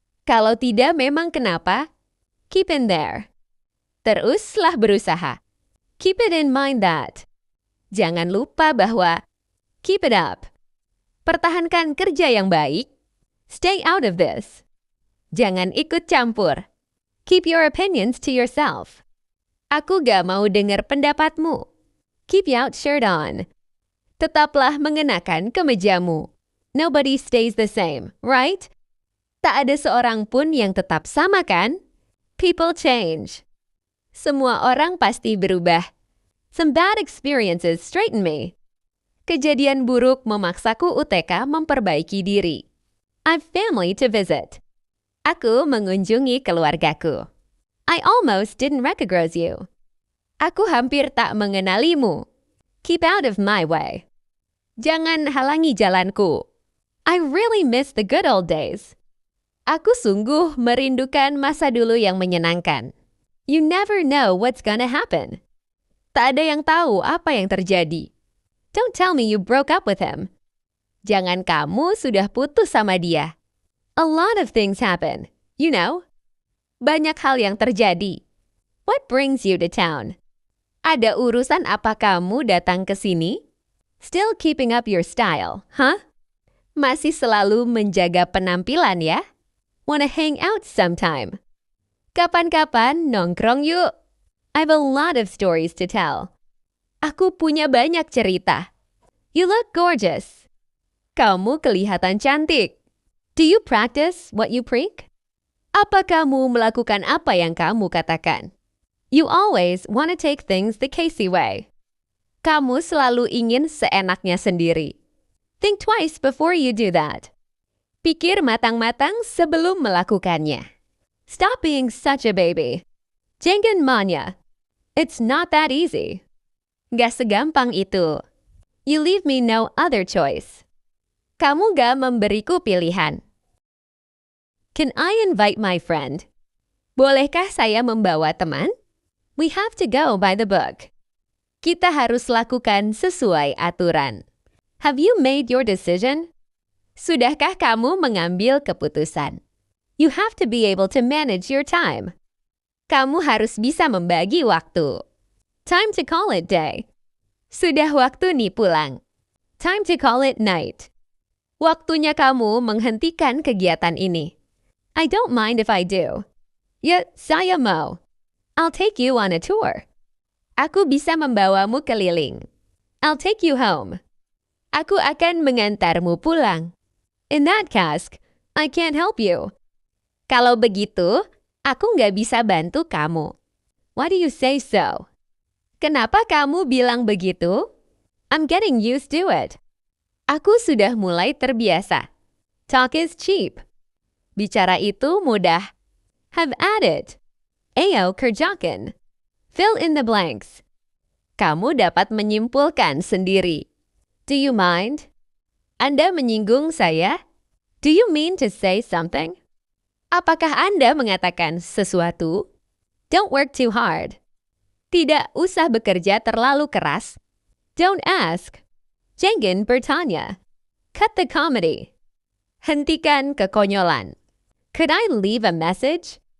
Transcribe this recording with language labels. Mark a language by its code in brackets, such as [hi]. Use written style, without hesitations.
[id] Kalau tidak memang kenapa? [en] Keep in there. [id] Teruslah berusaha. [en] Keep it in mind that. [id] Jangan lupa bahwa. [en] Keep it up. [id] Pertahankan kerja yang baik. [en] Stay out of this. [id] Jangan ikut campur. [en] Keep your opinions to yourself. [id] Aku gak mau dengar pendapatmu. [en] Keep your shirt on. [id] Tetaplah mengenakan kemejamu. [en] Nobody stays the same, right? [id] Tak ada seorang pun yang tetap sama kan? [en] People change. [id] Semua orang pasti berubah. [en] Some bad experiences straighten me. [id] Kejadian buruk memaksaku UTK memperbaiki diri. [en] I've family to visit. [id] Aku mengunjungi keluargaku. [en] I almost didn't recognize you. [id] Aku hampir tak mengenalimu. [en] Keep out of my way. [id] Jangan halangi jalanku. [en] I really miss the good old days. [id] Aku sungguh merindukan masa dulu yang menyenangkan. [en] You never know what's gonna happen. [id] Tak ada yang tahu apa yang terjadi. [en] Don't tell me you broke up with him. [id] Jangan kamu sudah putus sama dia. [en] A lot of things happen, you know. [id] Banyak hal yang terjadi. [en] What brings you to town? [id] Ada urusan apa kamu datang ke sini? [en] Still keeping up your style, huh? [id] Masih selalu menjaga penampilan ya? [en] Wanna hang out sometime? [id] Kapan-kapan nongkrong yuk. [en] I have a lot of stories to tell. [id] Aku punya banyak cerita. [en] You look gorgeous. [id] Kamu kelihatan cantik. [en] Do you practice what you preach? [id] Apa kamu melakukan apa yang kamu katakan? [en] You always want to take things the Casey way. [id] Kamu selalu ingin seenaknya sendiri. [en] Think twice before you do that. [id] Pikir matang-matang sebelum melakukannya. [en] Stop being such a baby. [id] Jangan manja. [en] It's not that easy. [id] Gak segampang itu. [en] You leave me no other choice. [id] Kamu gak memberiku pilihan. [en] Can I invite my friend? [id] Bolehkah saya membawa teman? [en] We have to go by the book. [id] Kita harus lakukan sesuai aturan. [en] Have you made your decision? [id] Sudahkah kamu mengambil keputusan? [en] You have to be able to manage your time. [id] Kamu harus bisa membagi waktu. [en] Time to call it day. [id] Sudah waktu nih pulang. [en] Time to call it night. [id] Waktunya kamu menghentikan kegiatan ini. [en] I don't mind if I do. [id] Ya, saya mau. [en] I'll take you on a tour. [id] Aku bisa membawamu keliling. [en] I'll take you home. [id] Aku akan mengantarmu pulang. [en] In that case, I can't help you. [id] Kalau begitu, aku nggak bisa bantu kamu. [en] Why do you say so? [id] Kenapa kamu bilang begitu? [en] I'm getting used to it. [id] Aku sudah mulai terbiasa. [en] Talk is cheap. [id] Bicara itu mudah. [en] Have at it. [id] Ayo kerjakan. [en] Fill in the blanks. [id] Kamu dapat menyimpulkan sendiri. [en] Do you mind? [id] Anda menyinggung saya? [en] Do you mean to say something? [id] Apakah Anda mengatakan sesuatu? [en] Don't work too hard. [id] Tidak usah bekerja terlalu keras. [en] Don't ask. [id] Jangan bertanya. [en] Cut the comedy. [id] Hentikan kekonyolan. [en] Could I leave a message?